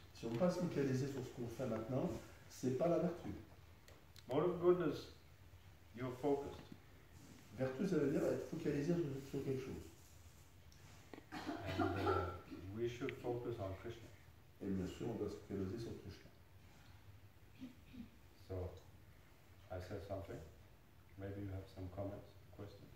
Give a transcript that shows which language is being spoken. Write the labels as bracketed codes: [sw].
[fr] Si on ne peut pas se focaliser sur ce qu'on fait maintenant, c'est pas la vertu. [en] Mode of goodness, you're focused. [fr] Vertu, ça veut dire être focalisé sur quelque chose. [en] And we should focus on Krishna. [fr] Et bien sûr, on doit se focaliser sur Krishna. [en] So, I said something. Maybe you have some comments, questions.